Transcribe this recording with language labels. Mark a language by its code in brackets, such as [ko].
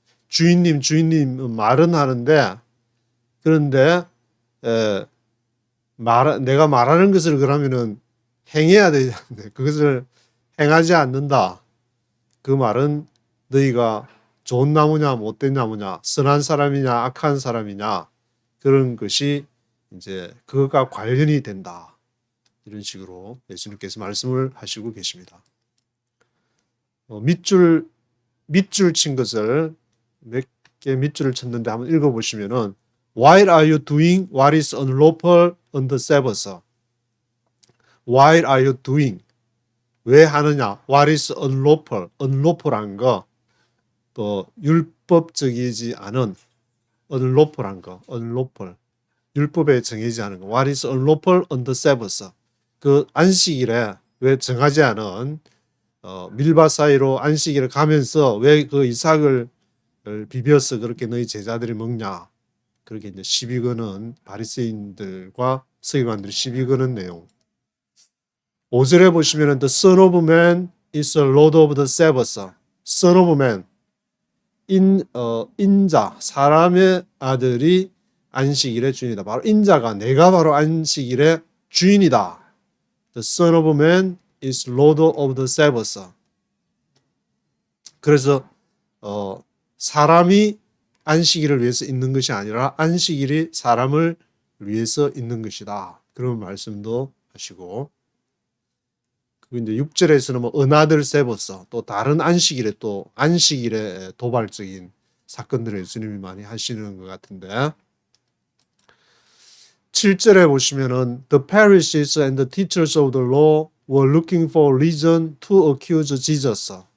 [ko] 주인님 말은 하는데, 그런데 내가 말하는 것을 그러면은 행해야 되는데 그것을 행하지 않는다. 그 말은 너희가 좋은 나무냐 못된 나무냐, 선한 사람이냐 악한 사람이냐, 그런 것이 이제 그것과 관련이 된다. 이런 식으로 예수님께서 말씀을 하시고 계십니다. 밑줄 친 것을 몇 개 밑줄을 쳤는데 한번 읽어보시면은 [en] Why are you doing what is unlawful on the Sabbath? Why are you doing? [ko] 왜 하느냐? [en] What is unlawful? [ko] unlawful한 거, 또 율법적이지 않은 unlawful한 거, unlawful. 율법에 정해지지 않은 거. [en] What is unlawful on the Sabbath? [ko] 그 안식일에 왜 정하지 않은 밀밭 사이로 안식일을 가면서 왜 그 이삭을 비벼서 그렇게 너희 제자들이 먹냐? 그렇게 이제 시비 거는 바리새인들과 서기관들이 시비 거는 내용. 5절에 보시면은 [en] the Son of Man is the Lord of the Sabbath. [ko] Son of Man, 인자, 사람의 아들이 안식일의 주인이다. 바로 인자가 내가 바로 안식일의 주인이다. [en] The Son of Man is Lord of the Sabbath. [ko] 그래서 사람이 안식일을 위해서 있는 것이 아니라 안식일이 사람을 위해서 있는 것이다. 그런 말씀도 하시고, 그리고 이제 6절에서는 뭐 another Sabbath, 또 다른 안식일에 또 안식일의 도발적인 사건들을 예수님이 많이 하시는 것 같은데, 7절에 보시면은 [en] the Pharisees and the teachers of the law were looking for reason to accuse Jesus.